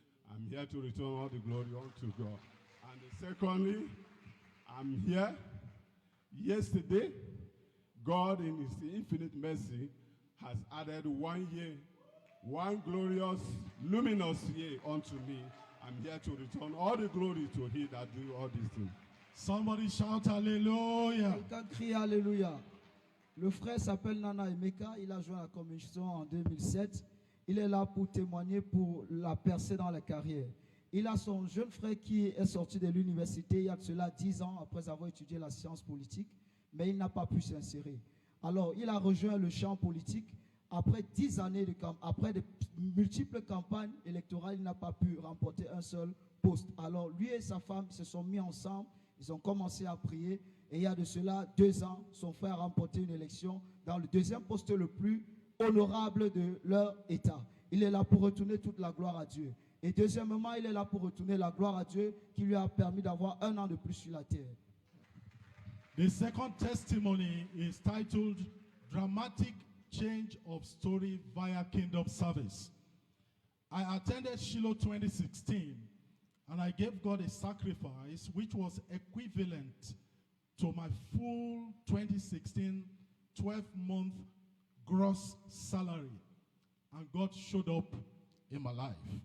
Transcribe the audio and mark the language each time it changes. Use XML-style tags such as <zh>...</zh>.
<en>I'm here to return all the glory unto God. And secondly, I'm here. Yesterday, God in his infinite mercy has added 1 year, one glorious, luminous year unto me. I'm here to return all the glory to he that do all these things. Somebody shout hallelujah.</en> <fr>Quelqu'un crie Alléluia. Le frère s'appelle Nana Emeka, il a joint la commission en 2007. Il est là pour témoigner pour la percée dans la carrière. Il a son jeune frère qui est sorti de l'université il y a de cela 10 ans après avoir étudié la science politique, mais il n'a pas pu s'insérer. Alors, il a rejoint le champ politique. Après 10 années, après de multiples campagnes électorales, il n'a pas pu remporter un seul poste. Alors, lui et sa femme se sont mis ensemble, ils ont commencé à prier. Et il y a de cela 2 ans, son frère a remporté une élection dans le deuxième poste le plus honorable de leur État. Il est là pour retourner toute la gloire à Dieu. Et deuxièmement, il est là pour retourner la gloire à Dieu qui lui a permis d'avoir 1 an de plus sur la terre.</fr> <en>The second testimony is titled Dramatic Change of Story via Kingdom Service. I attended Shiloh 2016 and I gave God a sacrifice which was equivalent to my full 2016 12-month gross salary. And God showed up in my life.</en>